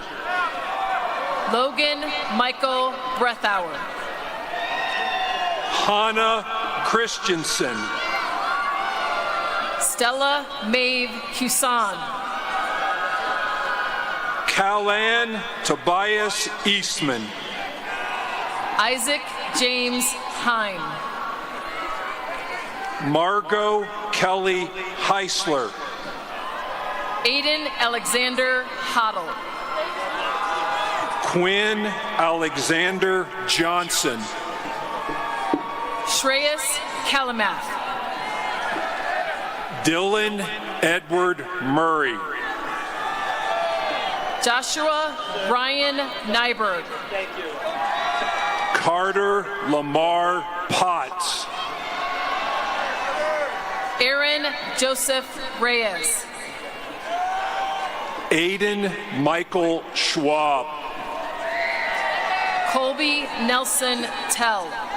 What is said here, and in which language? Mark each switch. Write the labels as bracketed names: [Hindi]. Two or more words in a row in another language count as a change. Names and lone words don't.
[English] Logan Michael Breathauer. Hannah Christensen. Stella Maeve Husan. Callan Tobias Eastman. Isaac James Hine. Margot Kelly Heisler. Aiden Alexander Hoddle. Quinn Alexander Johnson. Shreyas Kalamath. Dylan Edward Murray. Joshua Ryan Nyberg. Carter Lamar Potts. Aaron Joseph Reyes. Aiden Michael Schwab. Colby Nelson Tell.